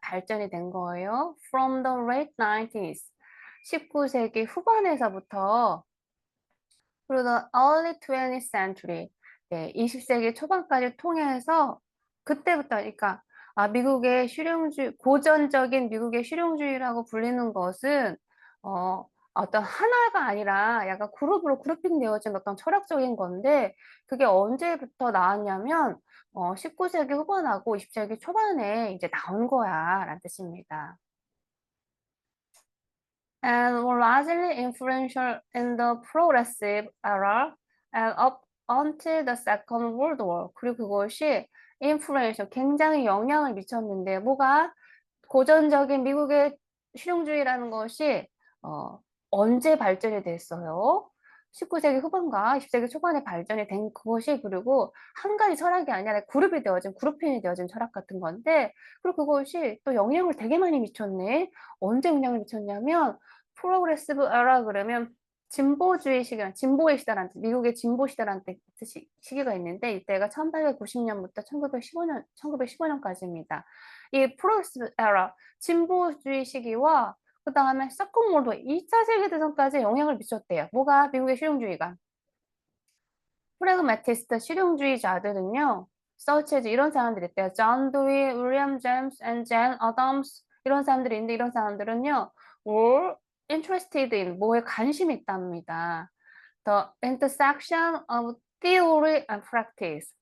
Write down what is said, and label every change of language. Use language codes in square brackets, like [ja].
[ko] 발전이 된 거예요. [en] From the late 90s, [ko] 19세기 후반에서부터 그리고 [en] the early 20th century, [ko] 네, 20세기 초반까지 통해서 그때부터 그러니까 미국의 고전적인 미국의 실용주의라고 불리는 것은 어떤 하나가 아니라 약간 그룹으로 그룹핑 되어진 어떤 철학적인 건데 그게 언제부터 나왔냐면 19세기 후반하고 20세기 초반에 이제 나온 거야라는 뜻입니다. [en] And were largely influential in the progressive era and up until the Second World War. [ko] 그리고 그것이 influential, 굉장히 영향을 미쳤는데 뭐가 고전적인 미국의 실용주의라는 것이 언제 발전이 됐어요? 19세기 후반과 20세기 초반에 발전이 된 그것이 그리고 한 가지 철학이 아니라 그룹핑이 되어진 철학 같은 건데 그리고 그것이 또 영향을 되게 많이 미쳤네. 언제 영향을 미쳤냐면 프로그레시브 에라 그러면 진보주의 진보의 시대라는 뜻, 미국의 진보 시대라는 뜻이 시기가 있는데 이때가 1890년부터 1915년까지입니다. 이 프로그레시브 에라, 진보주의 시기와 그 다음에 세컨 월드 2차 세계대전까지 영향을 미쳤대요. 뭐가? 미국의 실용주의가. 프래그마티스트 실용주의자들은요. 서치에서 이런 사람들이 있대요. 존 도이, 윌리엄 제임스, 앤 어덤스 이런 사람들이 있는데 이런 사람들은요. [en] were interested in [ko] 뭐에 관심이 있답니다. [en] The intersection of theory and practice.